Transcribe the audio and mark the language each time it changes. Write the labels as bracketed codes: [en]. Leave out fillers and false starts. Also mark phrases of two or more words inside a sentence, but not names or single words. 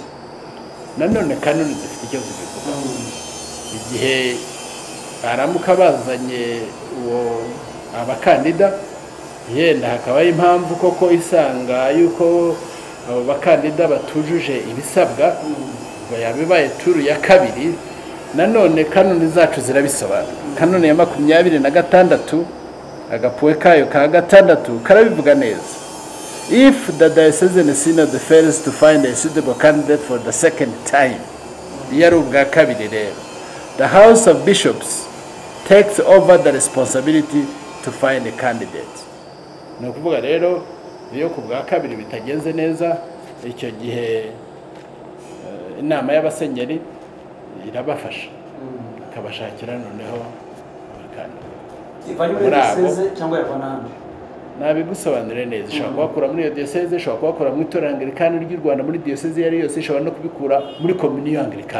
[rw] nanone kanoni zifite icyo zibivuga igihe baramuka bazanye abakandida yenda hakabaho impamvu koko isanga yuko abo bakandida batujuje ibisabwa ngo yabibaye turu ya kabiri. Nanone kanoni zacu zirabisobanura. Kanoni ya 26 agapuwe kayo ka 6 karabivuga neza. [en] If the diocesan synod fails to find a suitable candidate for the second time, [rw] yari ubwa kabiri rero, [en] the House of Bishops takes over the responsibility to find a candidate. [rw] Ni ukuvuga rero iyo ku bwa kabiri bitagenze neza, icyo gihe inama y'abasenyeri irabafasha akabashakira noneho abakandida cyangwa yavana nabigusobanurire neza. Ishobora kubakura muri iyo diyoseze, ishobora kubakura mu itorero Anglikani ry'u Rwanda, muri diyoseze yari yose, ishobora no kubikura muri kominiyo Anglikani.